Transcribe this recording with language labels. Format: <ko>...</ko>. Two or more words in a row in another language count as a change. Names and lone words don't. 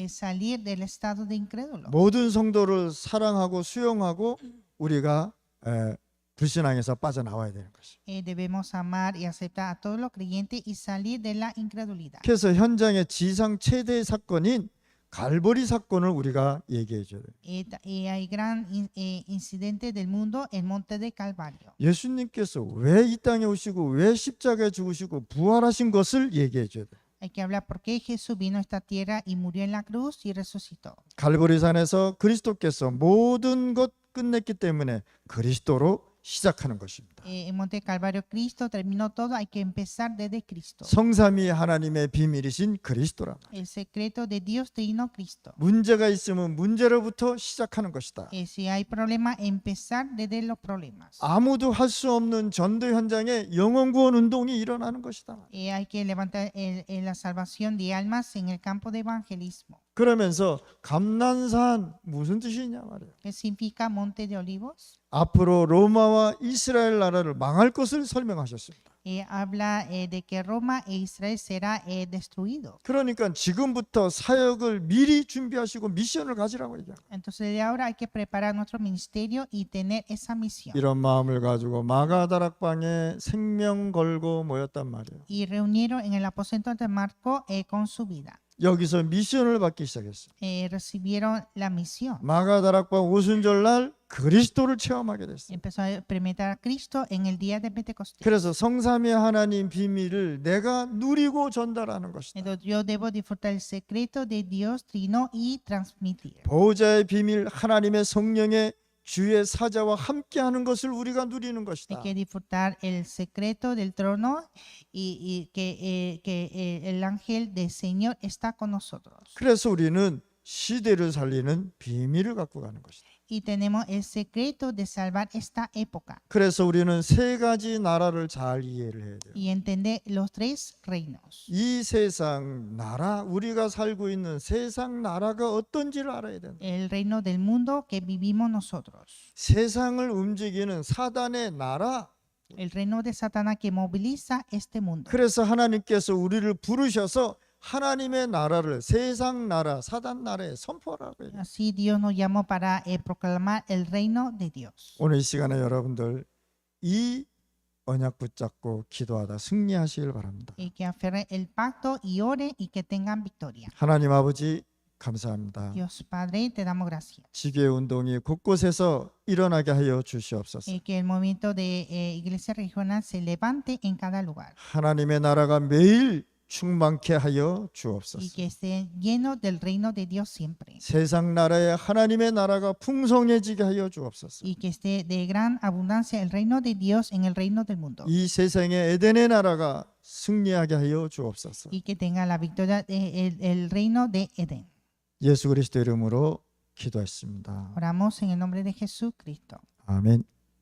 <es>Salir del estado de incrédulo.</es> <ko>모든 성도를 사랑하고 수용하고 우리가 불신앙에서 빠져나와야 되는 것입니다.</ko> <es>Debemos amar y aceptar a todos los creyentes y salir de la incredulidad.</es> <ko>그래서 현장의 지상 최대의 사건인 갈보리 사건을 우리가 얘기해 줘야 돼요.</ko> <es>Hay gran incidente del mundo, el monte de Calvario.</es> <ko>예수님께서 왜 이 땅에 오시고 왜 십자가에 죽으시고 부활하신 것을 얘기해 줘야 돼요.</ko> <es>Hay que hablar por qué Jesús vino a esta tierra y murió en la cruz y resucitó.</es> <ko>갈보리산에서 그리스도께서 모든 것 끝냈기 때문에 그리스도로 시작하는 것입니다.</ko> <es>En Monte Calvario Cristo terminó todo, hay que empezar desde Cristo.</es> <ko>성삼위 하나님의 비밀이신 그리스도라.</ko> <es>El secreto de Dios Trino Cristo.</es> <ko>문제가 있으면 문제로부터 시작하는 것이다.</ko> <es>Si hay problema, empezar desde los problemas.</es> <ko>아무도 할 수 없는 전도 현장에 영혼 구원 운동이 일어나는 것이다.</ko> <es>Hay que levantar la salvación de almas en el campo de evangelismo.</es> <ko>그러면서 감난산 무슨 뜻이냐 말이에요.</ko> <es>¿Qué significa Monte de Olivos?</es> <ko>앞으로 로마와 이스라엘 나라를 망할 것을 설명하셨습니다.</ko> <es>Habla de que Roma e Israel será destruido.</es> <ko>그러니까 지금부터 사역을 미리 준비하시고 미션을 가지라고 얘기합니다.</ko> <es>Entonces de ahora hay que preparar nuestro ministerio y tener esa misión.</es> <ko>이런 마음을 가지고 마가다락방에 생명 걸고 모였단 말이에요.</ko> <es>Y reunieron en el aposento de Marco con su vida.</es> <ko>여기서 미션을 받기 시작했어요.</ko> <es>Recibieron la misión.</es> <ko>마가다락방 오순절날 그리스도를 체험하게 됐어요.</ko> <es>Empezó a experimentar a Cristo en el día de Pentecostés.</es> <ko>그래서 성삼위 하나님 비밀을 내가 누리고 전달하는 것이다.</ko> <es>Entonces yo debo disfrutar el secreto de Dios Trino y transmitir.</es> <ko>보호자의 비밀 하나님의 성령의 주의 사자와 함께하는 것을 우리가 누리는 것이다.</ko> <es>Hay que disfrutar el secreto del trono y que el ángel del Señor está con nosotros.</es> <ko>그래서 우리는 시대를 살리는 비밀을 갖고 가는 것이다.</ko> <es>Y tenemos el secreto de salvar esta época</es> <ko>그래서 우리는 세 가지 나라를 잘 이해를 해야 돼요.</ko> <es>y entender los tres reinos.</es> <ko>이 세상 나라, 우리가 살고 있는 세상 나라가 어떤지를 알아야 된다.</ko> <es>El reino del mundo que vivimos nosotros.</es> <ko>세상을 움직이는 사단의 나라.</ko> <es>El reino de Satanás que moviliza este mundo.</es> <ko>그래서 하나님께서 우리를 부르셔서 하나님의 나라를 세상 나라, 사단 나라에 선포하라고 해요.</ko> <es>Así Dios nos llamó para proclamar el reino de Dios.</es> <ko>오늘 이 시간에 여러분들 이 언약 붙잡고 기도하다 승리하시길 바랍니다.</ko> <es>Y que aferren el pacto y ore y que tengan victoria.</es> <ko>하나님 아버지 감사합니다.</ko> <es>Dios Padre, te damos gracias.</es> <ko>지교회 운동이 곳곳에서 일어나게 하여 주시옵소서.</ko> <es>Y que el movimiento de iglesia regional se levante en cada lugar.</es> <ko>하나님의 나라가 매일 충만케 하여</ko> <es>Y</es> <ko>주옵소서.</ko> <es>que esté lleno del reino de Dios siempre.</es> <ko>세상 나라에 하나님의 나라가 풍성해지게 하여 주옵소서.</ko> <es>Y que esté de gran abundancia el reino de Dios en el reino del mundo.</es> <ko>이 세상의 에덴의 나라가 승리하게 하여 주옵소서.</ko> <es>Y que tenga la victoria el reino de Edén.</es> <ko>예수 그리스도 이름으로 기도했습니다.</ko> <es>Oramos en el nombre de Jesucristo.</es> <ko>아멘.</ko>